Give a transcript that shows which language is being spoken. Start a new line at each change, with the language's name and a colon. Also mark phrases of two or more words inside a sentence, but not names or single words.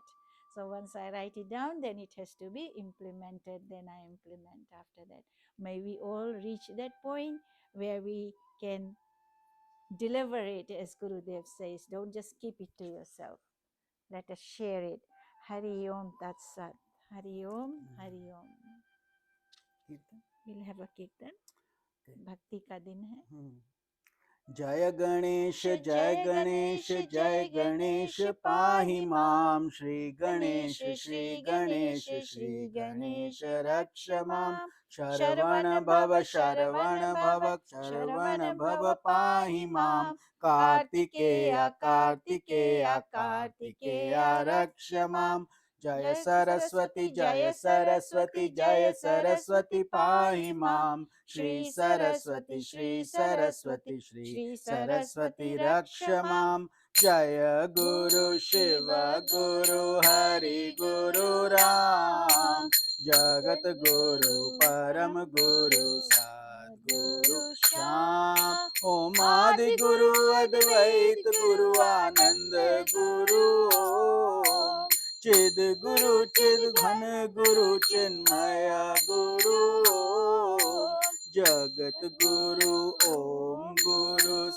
English: So once I write it down, then it has to be implemented. Then I implement after that. May we all reach that point where we can deliver it, as Gurudev says. Don't just keep it to yourself. Let us share it.
Sanskrit: Hari Om Tat Sat. Hari Om, Hari Om.
Hindi: कीर्तन
English: We'll have a kirtan.
Hindi: भक्ति का दिन है.
Sanskrit: जय गणेश जय गणेश जय गणेश पाहि मां श्री गणेश श्री गणेश रक्ष मां शरवण भव शरवण भव पाहि मां कार्तिकेय कार्तिकेय कार्तिकेय रक्ष मां जय सरस्वती जय सरस्वती जय सरस्वती पाहि मां श्री सरस्वती श्री सरस्वती रक्ष मां जय गुरु शिव गुरु हरि गुरु राम जगत गुरु परम गुरु सद्गुरु श्याम ओम आदि गुरु अद्वैत गुरु आनंद गुरु ओम चिद घन गुरु चिन्मय गुरु ओम जगत गुरु ओम गुरु